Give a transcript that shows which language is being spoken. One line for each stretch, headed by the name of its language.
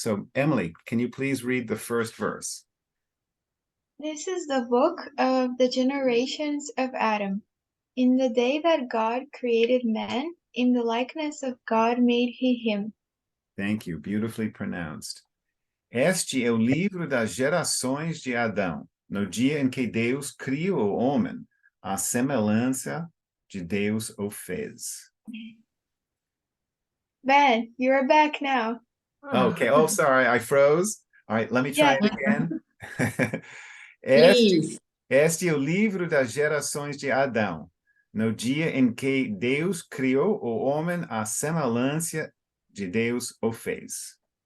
English: So Emily, can you please read the first verse? This is the book of the generations of Adam. In the day that God created man, in the likeness of God made he him. Thank you, beautifully pronounced.
Portuguese: Este é o livro das gerações de Adão, no dia em que Deus criou o homem, a semelhança de Deus o fez.
English: Ben, you're back now. Okay, oh, sorry, I froze. All right, let me try it again. Please.
Portuguese: Este é o livro das gerações de Adão, no dia em que Deus criou o homem, a semelhança de Deus o fez.